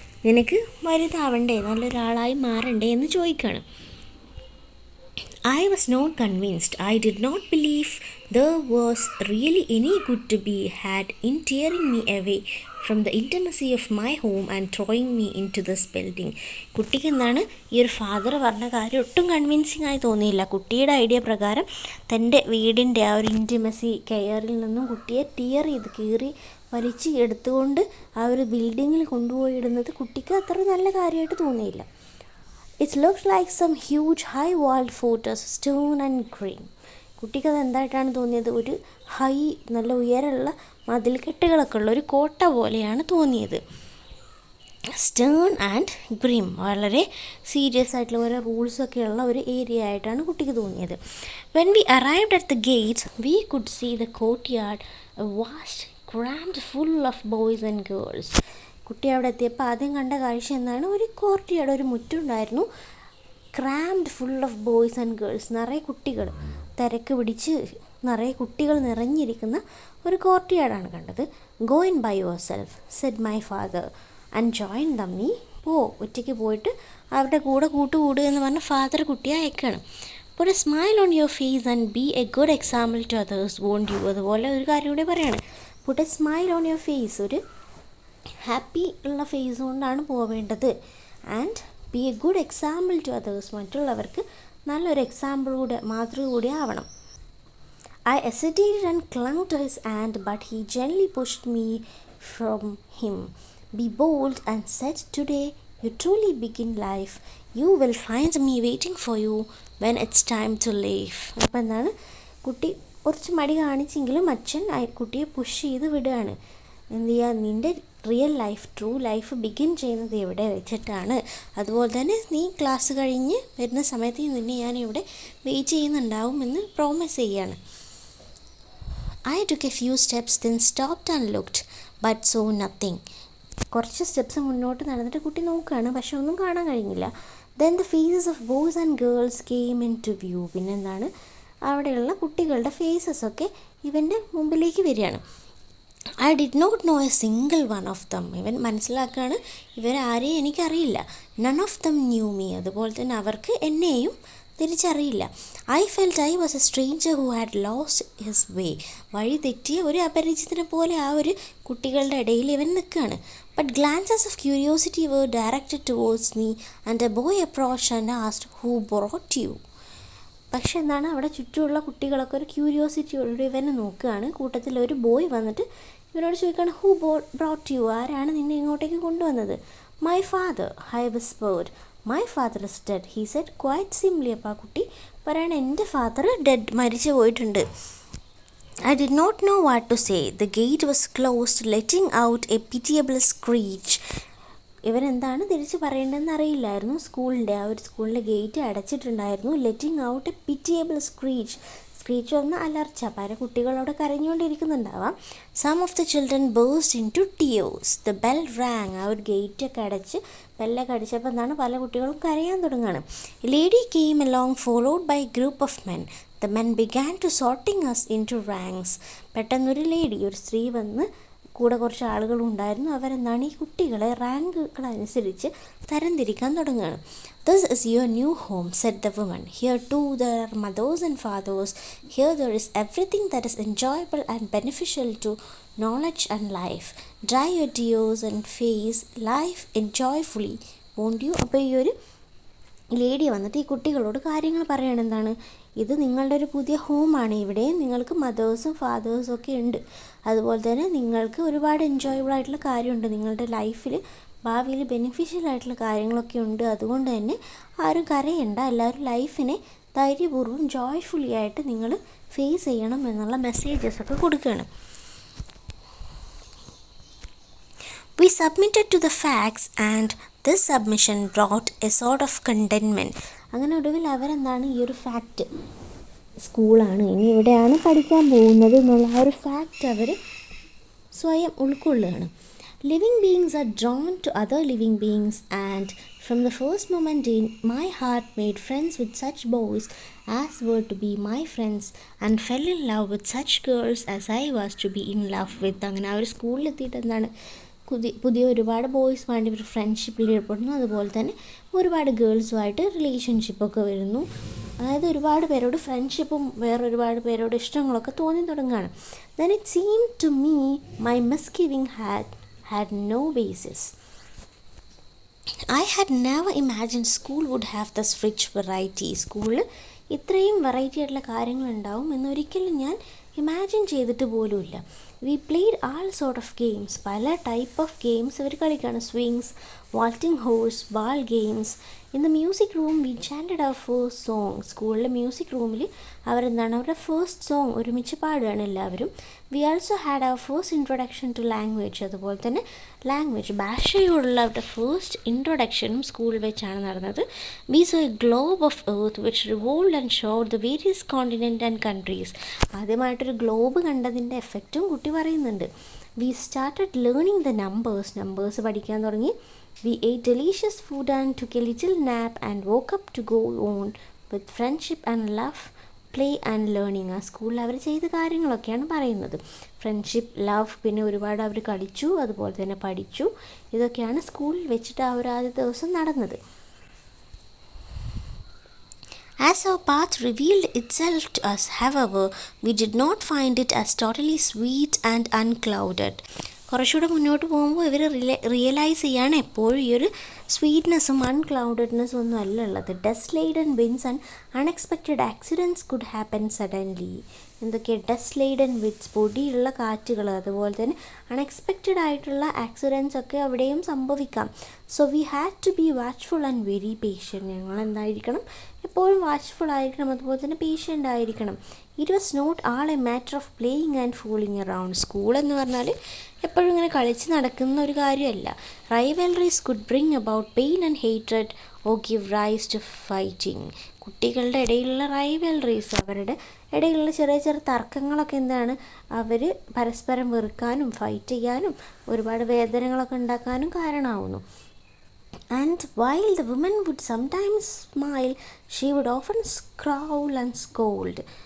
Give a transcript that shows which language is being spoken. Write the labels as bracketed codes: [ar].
[ml] നിനക്ക് വലുതാവണ്ടേ, നല്ലൊരാളായി മാറണ്ടേ എന്ന് ചോദിക്കുകയാണ്. [en] I was not convinced. I did not believe there was really any good to be had in tearing me away from the intimacy of my home and throwing me into this building. [ml] കുട്ടിക്ക് എന്താണ്, ഈ ഒരു father പറഞ്ഞ കാര്യം ഒട്ടും convincing ആയി തോന്നിയില്ല. കുട്ടിയുടെ ഐഡിയ പ്രകാരം തൻ്റെ വീടിൻ്റെ ആ ഒരു ഇൻറ്റിമസി കെയറിൽ നിന്നും കുട്ടിയെ കീറി വലിച്ച് എടുത്തുകൊണ്ട് ആ ഒരു ബിൽഡിങ്ങിൽ കൊണ്ടുപോയി ഇടുന്നത് കുട്ടിക്ക് അത്ര നല്ല കാര്യമായിട്ട് തോന്നിയില്ല. [en] It looked like some huge high-walled fortress, stone and green. [ml] കുട്ടിക്കത് എന്തായിട്ടാണ് തോന്നിയത്, ഒരു നല്ല ഉയരമുള്ള മതിൽക്കെട്ടുകളൊക്കെ ഉള്ള ഒരു കോട്ട പോലെയാണ് തോന്നിയത്. [en] stern and grim, [ml] വളരെ സീരിയസ് ആയിട്ടുള്ള ഓരോ റൂൾസൊക്കെയുള്ള ഒരു ഏരിയ ആയിട്ടാണ് കുട്ടിക്ക് തോന്നിയത്. [en] When we arrived at the gates, we could see the courtyard, a vast, crammed full of boys and girls. [ml] കുട്ടി അവിടെ എത്തിയപ്പോൾ ആദ്യം കണ്ട കാഴ്ച എന്താണ്, ഒരു കോർട്ടിയാട്, ഒരു മുറ്റുണ്ടായിരുന്നു, [en] crammed full of boys and girls, [ml] നിറയെ കുട്ടികൾ, തിരക്ക് പിടിച്ച് നിറയെ കുട്ടികൾ നിറഞ്ഞിരിക്കുന്ന ഒരു കോർട്ടിയാടാണ് കണ്ടത്. [en] Go and by yourself, said my father, and join them. [ml] നീ ഒറ്റയ്ക്ക് പോയിട്ട് അവരുടെ കൂടെ കൂട്ടുകൂടുക എന്ന് പറഞ്ഞ് ഫാദർ കുട്ടിയെ അയക്കണം. [en] Put a smile on your face and be a good example to others won't you. [ml] അതുപോലെ ഒരു കാര്യം കൂടെ പറയാണ്, [en] put a smile on your face, [ml] ഒരു ഹാപ്പി ഉള്ള ഫേസ് കൊണ്ടാണ് പോവേണ്ടത്. [en] and be a good example to others, [ml] മറ്റുള്ളവർക്ക് നല്ലൊരു എക്സാമ്പിൾ കൂടെ, മാതൃക കൂടി ആവണം. [en] I hesitated and clung to his hand, but he gently pushed me from him. Be bold and said, today you truly begin life. You will find me waiting for you when it's time to leave. [ml] അപ്പോൾ എന്താണ്, കുട്ടി കുറച്ച് മടി കാണിച്ചെങ്കിലും അച്ഛൻ കുട്ടിയെ push ചെയ്ത് വിടുകയാണ്. എന്ത് ചെയ്യുക, നിൻ്റെ real life, true life begin ചെയ്യുന്നത് എവിടെ വെച്ചിട്ടാണ്, അതുപോലെ തന്നെ നീ ക്ലാസ് കഴിഞ്ഞ് വരുന്ന സമയത്ത് നിന്നെ ഞാൻ ഇവിടെ വെയിറ്റ് ചെയ്യുന്നുണ്ടാവും എന്ന് പ്രോമിസ് ചെയ്യുകയാണ്. [en] I took a few steps, then stopped and looked, but saw nothing. [ml] കുറച്ച് സ്റ്റെപ്സ് മുന്നോട്ട് നടന്നിട്ട് കുട്ടി നോക്കുകയാണ്, പക്ഷെ ഒന്നും കാണാൻ കഴിഞ്ഞില്ല. [en] Then the faces of boys and girls came into view. [ml] പിന്നെന്താണ്, അവിടെയുള്ള കുട്ടികളുടെ ഫേസസൊക്കെ ഇവൻ്റെ മുമ്പിലേക്ക് വരികയാണ്. [en] I did not know a single one of them. [ml] ഇവൻ മനസ്സിലാക്കുകയാണ്, ഇവരാരെയും എനിക്കറിയില്ല. [en] None of them knew me. [ml] അതുപോലെ തന്നെ അവർക്ക് എന്നെയും തിരിച്ചറിയില്ല. [en] I felt I was a stranger who had lost his way. [ml] വഴി തെറ്റിയ ഒരു അപരിചിതനെ പോലെ ആ ഒരു കുട്ടികളുടെ ഇടയിൽ ഇവൻ നിൽക്കുകയാണ്. [en] But glances of curiosity were directed towards me and a boy approached and asked, who brought you? [ml] പക്ഷെ എന്താണ്, അവിടെ ചുറ്റുമുള്ള കുട്ടികളൊക്കെ ഒരു ക്യൂരിയോസിറ്റിയോട് ഇവനെ നോക്കുകയാണ്. കൂട്ടത്തിൽ ഒരു ബോയ് വന്നിട്ട് ഇവനോട് ചോദിക്കുകയാണ്, [en] who brought you, [ml] ആരാണ് നിന്നെ ഇങ്ങോട്ടേക്ക് കൊണ്ടുവന്നത്? [en] My father, I whispered. My father is dead, he said quite simply. [ml] അപ്പോൾ ആ കുട്ടി പറയാണ്, എൻ്റെ ഫാദർ ഡെഡ്, മരിച്ചു പോയിട്ടുണ്ട്. [en] I did not know what to say. The gate was closed, letting out a pitiable screech. [ml] ഇവരെന്താണ് തിരിച്ച് പറയേണ്ടതെന്ന് അറിയില്ലായിരുന്നു. സ്കൂളിൻ്റെ ആ ഒരു സ്കൂളിൻ്റെ gate അടച്ചിട്ടുണ്ടായിരുന്നു. [en] Letting out a pitiable screech. [ml] Screech വന്ന അലർച്ച. പല കുട്ടികളവിടെ കരഞ്ഞുകൊണ്ടിരിക്കുന്നുണ്ടാവാം. [en] Some of the children burst into tears. The bell rang. [ml] ആ ഒരു ഗേറ്റൊക്കെ അടച്ച് ബെല്ലൊക്കെ അടിച്ചപ്പോൾ എന്താണ് പല കുട്ടികളും കരയാൻ തുടങ്ങുകയാണ്. [en] Lady came along followed by group of men. The men began to sorting us into ranks. [ml] പെട്ടെന്നൊരു ലേഡി, ഒരു സ്ത്രീ വന്ന് കൂടെ കുറച്ച് ആളുകളുണ്ടായിരുന്നു. അവരെന്താണ് ഈ കുട്ടികളെ റാങ്കുകളനുസരിച്ച് തരംതിരിക്കാൻ തുടങ്ങുകയാണ്. [en] "This is your new home," said the woman. "Here too there are mothers and fathers. Here there is everything that is enjoyable and beneficial to knowledge and life. Dry your tears and face life enjoyfully, won't you?" [ml] അപ്പോൾ ഈ ഒരു lady വന്നിട്ട് ഈ കുട്ടികളോട് കാര്യങ്ങൾ പറയണം. എന്താണ്, ഇത് നിങ്ങളുടെ ഒരു പുതിയ ഹോമാണ്. ഇവിടെ നിങ്ങൾക്ക് മദേഴ്സും ഫാദേഴ്സും ഒക്കെ ഉണ്ട്. അതുപോലെ തന്നെ നിങ്ങൾക്ക് ഒരുപാട് എൻജോയബിൾ ആയിട്ടുള്ള കാര്യമുണ്ട്. നിങ്ങളുടെ ലൈഫിൽ ഭാവിയിൽ ബെനിഫിഷ്യൽ ആയിട്ടുള്ള കാര്യങ്ങളൊക്കെ ഉണ്ട്. അതുകൊണ്ട് തന്നെ ആരും കരയണ്ട. എല്ലാവരും ലൈഫിനെ ധൈര്യപൂർവ്വം ജോയ്ഫുള്ളി ആയിട്ട് നിങ്ങൾ ഫേസ് ചെയ്യണം എന്നുള്ള മെസ്സേജസ് ഒക്കെ കൊടുക്കുകയാണ്. [en] We submitted to the facts and this submission brought a sort of contentment. [ml] അങ്ങനെ ഒടുവിൽ അവരെന്താണ് ഈ ഒരു ഫാക്റ്റ്, സ്കൂളാണ് ഇനി ഇവിടെയാണ് പഠിക്കാൻ പോകുന്നത് എന്നുള്ള ആ ഒരു ഫാക്റ്റ് അവർ സ്വയം ഉൾക്കൊള്ളുകയാണ്. [en] Living beings are drawn to other living beings and from the first moment in my heart made friends with such boys as were to be my friends and fell in love with such girls as I was to be in love with. [ml] അങ്ങനെ ആ ഒരു സ്കൂളിലെത്തിയിട്ട് എന്താണ് പുതിയ ഒരുപാട് ബോയ്സുമായിട്ട് ഇവർ ഫ്രണ്ട്ഷിപ്പിൽ ഏർപ്പെടുന്നു. അതുപോലെ തന്നെ ഒരുപാട് ഗേൾസുമായിട്ട് റിലേഷൻഷിപ്പൊക്കെ വരുന്നു. അതായത് ഒരുപാട് പേരോട് ഫ്രണ്ട്ഷിപ്പും വേറൊരുപാട് പേരോട് ഇഷ്ടങ്ങളൊക്കെ തോന്നി തുടങ്ങുകയാണ്. [en] Then it seemed to me my misgiving had no basis. I had never imagined school would have this rich variety. [ml] സ്കൂളിൽ ഇത്രയും വെറൈറ്റി ആയിട്ടുള്ള കാര്യങ്ങളുണ്ടാവും എന്നൊരിക്കലും ഞാൻ ഇമാജിൻ ചെയ്തിട്ട് പോലുമില്ല. [en] We played all sort of games. [ml] പല ടൈപ്പ് ഓഫ് ഗെയിംസ് ഇവർ കളിക്കുകയാണ്. [en] Swings, vaulting horse, ball games. In the music room we chanted our first song. [ml] സ്കൂളിലെ മ്യൂസിക് റൂമിൽ അവരെന്താണ് അവരുടെ ഫസ്റ്റ് സോങ് ഒരുമിച്ച് പാടുകയാണ് എല്ലാവരും. [en] We also had our first introduction to language. [ml] അതുപോലെ തന്നെ ലാംഗ്വേജ്, ഭാഷയോടുള്ള അവരുടെ ഫസ്റ്റ് ഇൻട്രൊഡക്ഷനും സ്കൂളിൽ വെച്ചാണ് നടന്നത്. [en] We saw a globe of earth which revolved and showed the various continent and countries. [ml] ആദ്യമായിട്ടൊരു ഗ്ലോബ് കണ്ടതിൻ്റെ എഫക്റ്റും കുട്ടി പറയുന്നുണ്ട്. [en] we started learning the numbers [ml] പഠിക്കാൻ തുടങ്ങി. [en] We ate delicious food and took a little nap and woke up to go on with friendship and love, play and learning. [ml] ആ സ്കൂളിൽ അവർ ചെയ്ത കാര്യങ്ങളൊക്കെയാണ് പറയുന്നത്. ഫ്രണ്ട്ഷിപ്പ്, ലവ്, പിന്നെ ഒരുപാട് അവർ കളിച്ചു, അതുപോലെ തന്നെ പഠിച്ചു. ഇതൊക്കെയാണ് സ്കൂളിൽ വെച്ചിട്ട് ആ ഒരു ആദ്യ ദിവസം നടന്നത്. [en] As our path revealed itself to us, however, we did not find it as totally sweet and unclouded. [ml] കുറച്ചുകൂടെ മുന്നോട്ട് പോകുമ്പോൾ ഇവർ റിയലൈസ് ചെയ്യാണ് എപ്പോഴും ഈ ഒരു സ്വീറ്റ്നെസ്സും അൺക്ലൗഡഡ്നെസ്സും ഒന്നും അല്ല ഉള്ളത്. [en] Dust laden winds and unexpected accidents could happen suddenly. [ml] എന്തൊക്കെ ഡസ്റ്റ് ലെയ്ഡൻ വിൻഡ്സ്, പൊടിയുള്ള കാറ്റുകൾ, അതുപോലെ തന്നെ അൺഎക്സ്പെക്റ്റഡ് ആയിട്ടുള്ള ആക്സിഡൻറ്റ്സ് ഒക്കെ അവിടെയും സംഭവിക്കാം. [en] So we had to be watchful and very patient. [ml] ഞങ്ങൾ എന്തായിരിക്കണം, എപ്പോഴും വാച്ച്ഫുൾ ആയിരിക്കണം, അതുപോലെ തന്നെ പേഷ്യൻ്റ് ആയിരിക്കണം. [en] It was not all a matter of playing and fooling around. [ml] സ്കൂളെന്ന് പറഞ്ഞാൽ എപ്പോഴും ഇങ്ങനെ കളിച്ച് നടക്കുന്ന ഒരു കാര്യമല്ല. [en] Rivalries could bring about pain and hatred or give rise to fighting. [ml] കുട്ടികളുടെ ഇടയിലുള്ള റൈവൽറീസ്, അവരുടെ ഇടയിലുള്ള ചെറിയ ചെറിയ തർക്കങ്ങളൊക്കെ എന്താണ് അവർ പരസ്പരം വെറുക്കാനും ഫൈറ്റ് ചെയ്യാനും ഒരുപാട് വേദനകളൊക്കെ ഉണ്ടാക്കാനും കാരണമാവുന്നു. [en] And while the woman would sometimes smile, she would often scowl and scold.